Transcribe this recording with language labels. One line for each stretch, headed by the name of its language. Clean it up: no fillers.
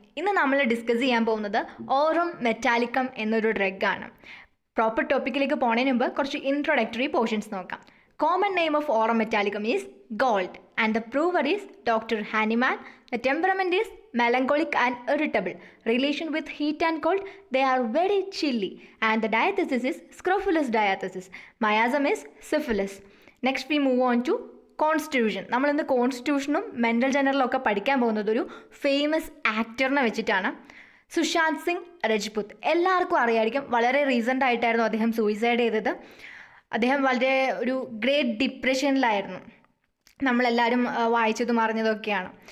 Malayalam: ഇന്ന് നമ്മൾ ഡിസ്കസ് ചെയ്യാൻ പോകുന്നത് ഓറം മെറ്റാലിക്കം എന്നൊരു ഡ്രഗാണ്. പ്രോപ്പർ ടോപ്പിക്കിലേക്ക് പോണതിന് മുമ്പ് കുറച്ച് ഇൻട്രൊഡക്ടറി പോർഷൻസ് നോക്കാം.
English: Common name of aurum metallicum is gold and the prover is doctor Hahnemann. The temperament is melancholic and irritable. Relation with heat and cold, they are very chilly. And the diathesis is scrofulous diathesis. Miasm is syphilis. Next we move on to constitution.
Malayalam: നമ്മളിന്ന് കോൺസ്റ്റിറ്റ്യൂഷനും mental ജനറലും ഒക്കെ പഠിക്കാൻ പോകുന്നത് ഒരു famous ആക്ടറിനെ വെച്ചിട്ടാണ്. സുശാന്ത് സിംഗ് രജ്പുത്ത്. എല്ലാവർക്കും അറിയായിരിക്കും, വളരെ recent ആയിട്ടായിരുന്നു അദ്ദേഹം സൂയിസൈഡ് ചെയ്തത്. അദ്ദേഹം വളരെ ഒരു ഗ്രേറ്റ് ഡിപ്രഷനിലായിരുന്നു. നമ്മളെല്ലാവരും വായിച്ചതും അറിഞ്ഞതൊക്കെയാണ്.